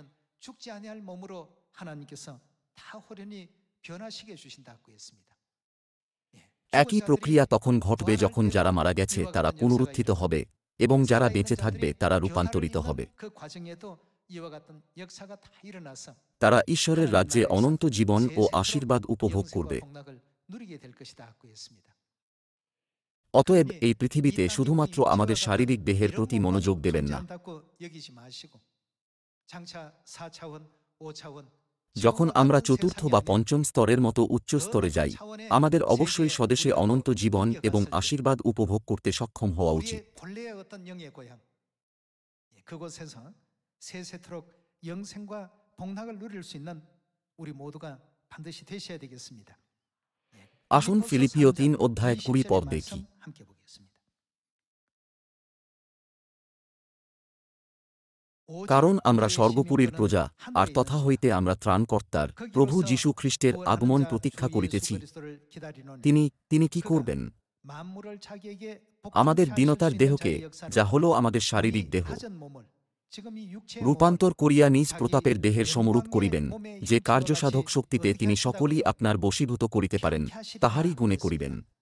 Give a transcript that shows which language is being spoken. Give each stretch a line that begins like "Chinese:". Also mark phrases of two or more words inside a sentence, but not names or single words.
Bangla: একই প্রক্রিয়া তখন ঘটবে যখন যারা মারা গেছে তারা পুনরুত্থিত হবে এবং যারা বেঁচে থাকবে তারা রূপান্তরিত হবে। তারা ঈশ্বরের রাজ্যে
Korean: 하나님
Bangla: অনন্ত
Korean: 나라에서
Bangla: জীবন ও
Korean: 세세토록
Bangla: আশীর্বাদ উপভোগ
Korean: 영생과
Bangla: করবে।
Korean: 복락을 누리게 될 것이다 하고 했습니다.
Bangla: অতএব
Korean: 그러니
Bangla: এই
Korean: 이
Bangla: পৃথিবীতে
Korean: 땅에
Bangla: শুধুমাত্র
Korean: 우리
Bangla: আমাদের
Korean: 지구와
Bangla: শারীরিক
Korean: 같은
Bangla: দেহের
Korean: 이런
Bangla: প্রতি
Korean: 몸만
Bangla: মনোযোগ দেবেন না।
Korean: 존재한다고 여기지 마시고 장차 4차원, 5차원
Bangla: যখন
Korean: 지구와
Bangla: আমরা
Korean: 같은
Bangla: চতুর্থ
Korean: 세상이
Bangla: বা
Korean: 아닌
Bangla: পঞ্চম স্তরের মতো উচ্চ
Korean: 더
Bangla: স্তরে
Korean: 높은
Bangla: যাই,
Korean: 차원의
Bangla: আমাদের অবশ্যই
Korean: 세계에
Bangla: স্বদেশে
Korean: 우리가
Bangla: অনন্ত
Korean: 또
Bangla: জীবন এবং
Korean: 옮겨갔을 때
Bangla: আশীর্বাদ উপভোগ করতে সক্ষম হওয়া উচিত।
Korean: 우리의 본래의 어떤 영의 고향 그곳에서 세세토록 영생과 복락을 누릴 수 있는 우리 모두가 반드시 되셔야 되겠습니다.
Bangla: আসুন
Korean: 빌립보서
Bangla: ফিলিপিও
Korean: 3장
Bangla: 3 অধ্যায় 20 পদ
Korean: 20절의
Bangla: দেখি।
Korean: 말씀 함께 보겠습니다.
Bangla: কারণ আমরা স্বর্গপুরীর প্রজা, আর তথা হইতে আমরা ত্রাণকর্তার প্রভু যীশু খ্রিস্টের আগমন প্রতীক্ষা করিতেছি। তিনি কি করবেন? আমাদের দীনতার দেহকে, যা হল আমাদের শারীরিক দেহ, রূপান্তর করিয়া নিজ প্রতাপের দেহের সমরূপ করিবেন, যে কার্যসাধক শক্তিতে তিনি সকলই আপনার বশীভূত করিতে পারেন, তাহারই গুণে করিবেন।